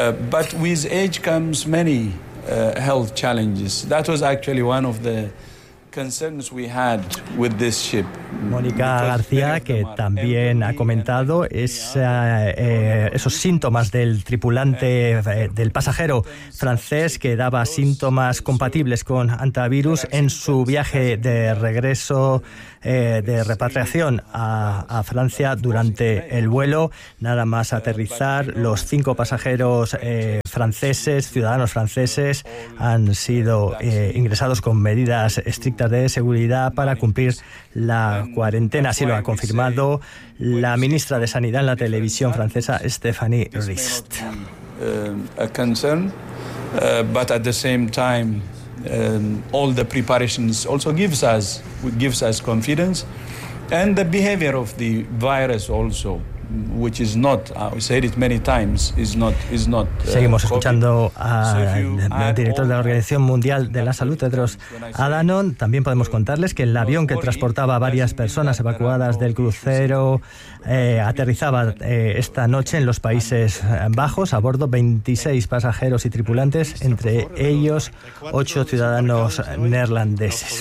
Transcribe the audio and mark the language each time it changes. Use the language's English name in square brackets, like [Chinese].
[English] But with age comes many health challenges. That was actually one of the concerns we had with this ship. [Spanish] Mónica García, que también ha comentado esos síntomas del tripulante, del pasajero francés, que daba síntomas compatibles con antivirus en su viaje de regreso, de repatriación a Francia durante el vuelo. Nada más aterrizar, los 5 pasajeros franceses, ciudadanos franceses, han sido ingresados con medidas estrictas de seguridad para cumplir la cuarentena, así lo ha confirmado la ministra de Sanidad en la televisión francesa, Stéphanie Rist. [English] A concern, but at the same time, all the preparations also gives us confidence, and the behavior of the virus also, which is not, I said it many times, is not. [Spanish] Seguimos escuchando al director de la Organización Mundial de la Salud, Tedros Adhanom. También podemos contarles que el avión que transportaba a varias personas evacuadas del crucero aterrizaba esta noche en los Países Bajos, a bordo 26 pasajeros y tripulantes, entre ellos 8 ciudadanos neerlandeses.